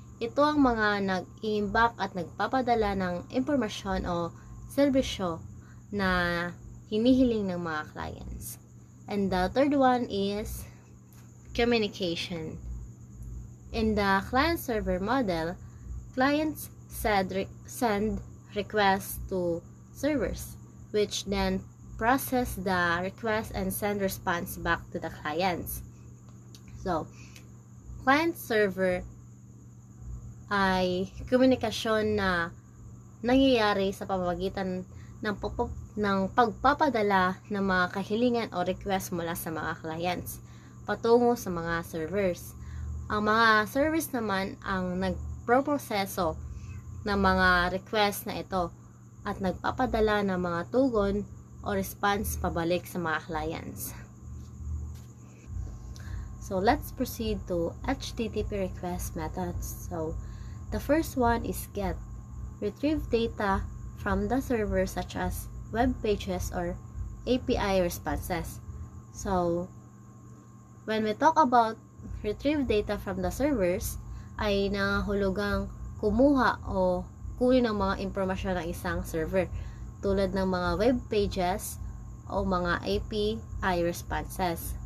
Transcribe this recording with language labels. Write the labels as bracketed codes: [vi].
[tl] Ito ang mga nag-iimbak at nagpapadala ng impormasyon o serbisyo na hinihiling ng mga clients. [en] And the third one is communication. In the client-server model, clients send requests to servers, which then process the request and send response back to the clients. [tl] So, client-server ay komunikasyon na nangyayari sa pamamagitan ng pagpapadala ng mga kahilingan o request mula sa mga clients patungo sa mga servers. Ang mga servers naman ang nagproproseso ng mga request na ito at nagpapadala ng mga tugon o response pabalik sa mga clients. [en] So, let's proceed to HTTP request methods. So, the first one is GET. Retrieve data from the server such as web pages or API responses. So, when we talk about retrieve data from the servers, [tl] ay nangahulugang kumuha o kunin ng mga impormasyon ng isang server tulad ng mga web pages o mga API responses.